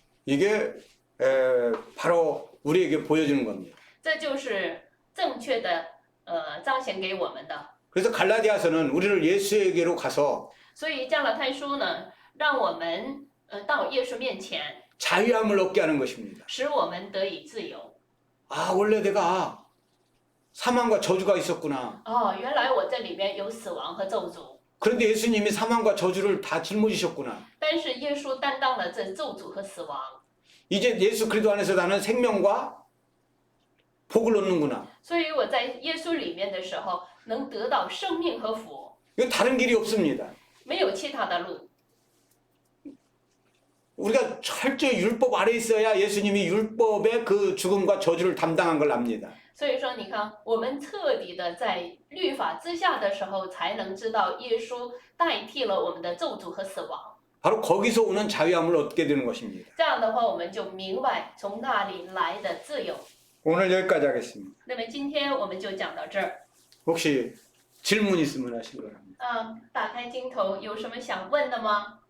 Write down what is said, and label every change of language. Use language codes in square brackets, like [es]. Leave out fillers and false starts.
[ko] 이게 바로 우리에게 보여주는 겁니다. [zh] 这就是正确的彰显给我们的。 [ko] 그래서 갈라디아서는 우리를 예수에게로 가서 [zh] 所以加拉太书呢，让我们到耶稣面前， [ko] 자유함을 얻게 하는 것입니다. [zh] 使我们得以自由。 [ko] 아, 원래 내가 사망과 저주가 있었구나. [zh] 哦，原来我这里面有死亡和咒诅， [ko] 그런데 예수님이 사망과 저주를 다 짊어지셨구나. [zh] 但是耶稣担当了这咒诅和死亡。 [ko] 이제 예수 그리스도 안에서 나는 생명과 복을 얻는구나. [zh] 所以我在耶稣里面的时候，能得到生命和福， [ko] 이거 다른 길이 없습니다. [zh] 没有其他的路。 [ko] 우리가 철저히 율법 아래 있어야 예수님이 율법의 그 죽음과 저주를 담당한 걸 압니다. [zh] 所以说，你看，我们彻底的在律法之下的时候，才能知道耶稣代替了我们的咒诅和死亡。 [ko] 바로 거기서 오는 자유함을 얻게 되는 것입니다. [zh] 这样的话，我们就明白从那里来的自由。 [ko] 오늘 여기까지 하겠습니다. [zh] 那么今天我们就讲到这儿。 [ko] 혹시 질문 있으면 하시기 바랍니다. [zh] 打开镜头，有什么想问的吗？